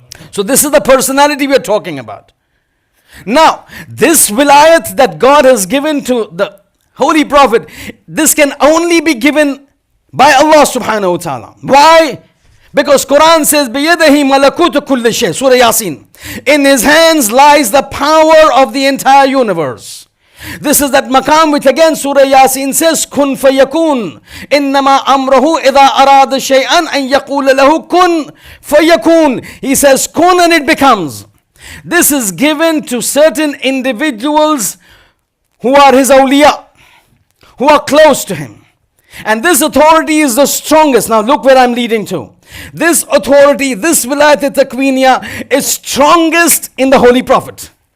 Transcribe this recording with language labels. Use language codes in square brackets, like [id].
[en] So this is the personality we are talking about. Now, this wilayat that God has given to the Holy Prophet, this can only be given by Allah subhanahu wa ta'ala. Why? Because Quran says, [ar] بِيَدَهِ مَلَكُوتُ كُلِّ شَيْءٍ, [en] Surah Yasin. In his hands lies the power of the entire universe. This is that maqam which again Surah Yasin says, [ar] كُن فَيَكُونَ إِنَّمَا أَمْرَهُ إِذَا أَرَادَ شَيْئًا أَن يَقُولَ لَهُ كُن فَيَكُونَ. [en] He says, kun, and it becomes. This is given to certain individuals who are his awliya, who are close to him. And this authority is the strongest. Now look where I'm leading to. This authority, this wilayat takwiniya is strongest in the Holy Prophet.